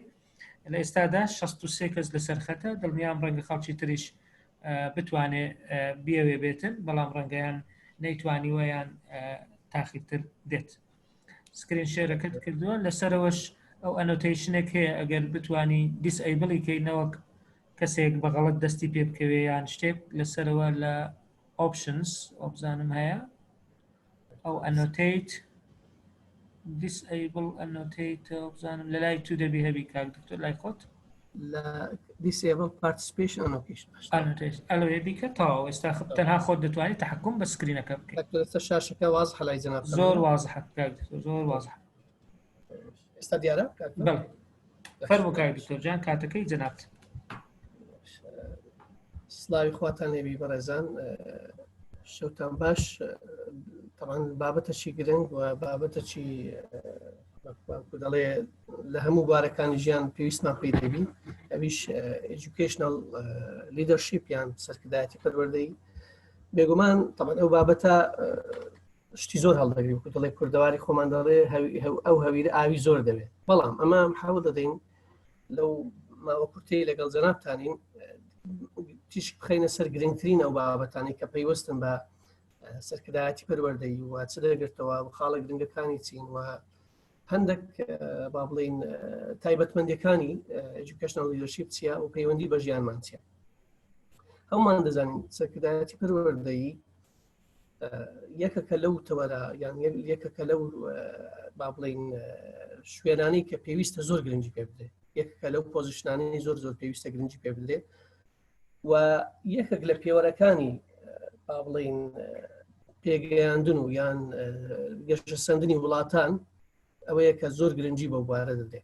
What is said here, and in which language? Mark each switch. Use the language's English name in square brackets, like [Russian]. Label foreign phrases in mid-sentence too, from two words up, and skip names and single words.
[Central Kurdish] لە ئێستادا 63 کەس لەسەر خەتە دڵنیام ڕەنگە خەڵکی تریش بتوانێ بیاوێ بێتن بەڵام ڕەنگەیان نەیتوانی ویان تاخیرتر دێت. سکرین شێرەکەت کردووە لەسەرەوەش ئەو ئەنۆتیشنێک هەیە ئەگەر بتانی دیسئیبڵی کەینەوەک کەسێک بەغەڵت دەستی پێ بکەوێ یان شتێک لەسەرەوە لە ئۆپشنز ئۆبزانم هەیە ئەو ئەنۆتیت [English] disable annotate [Central Kurdish] بزانم لە لای تو دەبی هەبی کاک دکتۆر لای خۆت [English] لە disable participation annotation [Central Kurdish] ئەلوێ بیکە تاوە ئێستا تەنها خۆت دەتوانیت تحکم بە سکرینەکە بکەیت شاشەکە واضحە لای جەناب زۆر واضحە کاک دکتۆر زۆر واضحە ئێستا دیارە بەڵێ فەرموو کاک دکتۆر جان کاتەکەی جەنابت. سلاوی خواتان لێبی بەڕێزان شەوتان باش طبعا بابەتەکی گرنگ و بابەتەکی دەڵێ لە هەموو بارەکانی ژیان پێویستمان پێی دەبین ئەویش [English] educational leadership [Central Kurdish] یان سەرکردایەتی پەروەردەیی بێگومان طبعا ئەو بابەتە شتی زۆر هەڵدەگری وەکو دەڵێ کوردەواری خۆمان دەڵێ ئەو هەویرە ئاوی زۆر دەوێت بەڵام ئەمە حاول دەدەین لەو ماوە کورتەی لەگەڵ جەنابتانین تیش بخەینە سەر گرنگترین ئەو بابەتانی کە پەیوەستن بە سەرکردایەتی پەروەردەیی و چ دەگرێتەوە خاڵە گرنگەکانی چین و هەندێک با بڵێن تایبەتمەندیەکانی [English] educational leadership [Central Kurdish] چیە و پەیوەندی بە ژیانمان چیە. هەمومان دەزانین سەرکردایەتی پەروەردەیی یەکەکە لەو تەوەرە یان یەکەکە لەو با بڵێن شوێنانی کە پێویستە زۆر گرنگی پێ بدرێت یەکەکە لەو پۆزیشنانی زۆر پێویستە گرنگی پێ بدرێت و یەکێک لە پێوەرەکانی با بڵێن پێگەیاندن و یان گەشتە سەندنی وڵاتان ئەوەیە کە زۆر گرنگی بەو بارە دەدێت.